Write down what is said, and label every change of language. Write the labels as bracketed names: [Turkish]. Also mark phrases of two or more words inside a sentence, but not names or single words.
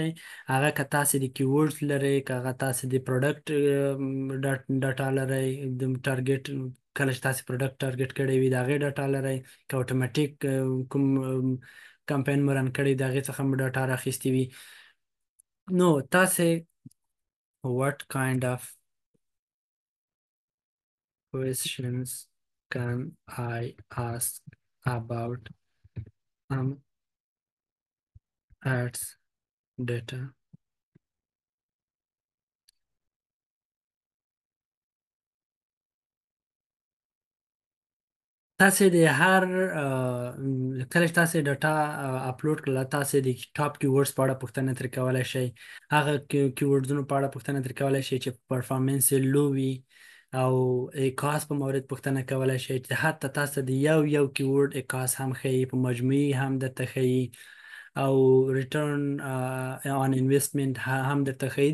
[Pashto] هغه که تاسو د کیورډز لرئ، که هغه تاسو د [English] product data [Pashto] لرئ، د ټارګټ کله چې تاسو [English] product target [Pashto] کړی وي د هغې ډاټا لرئ، که اتوماتیک کوم کمپین مو رن کړی د هغې څخه مو ډاټا راخیستې وي. نو تاسې [English] what kind of questions can I ask about ads data? [Pashto] تاسې د هر کله چې تاسې ډاټا اپلوډ کړله، تاسې د [English] top keywords [Pashto] په اړه پوښتنه ترې کولی شئ. هغه کیورډزونو په اړه پوښتنه ترې کولی شئ چې پرفارمنس یې لو وي، او اکاس په مورد پوښتنه کولی شئ چې حتی تاسو د یو کیورډ اکاس هم ښیي، په مجموعي هم درته ښیي، او [English] return on investment [Pashto] هم درته ښیي.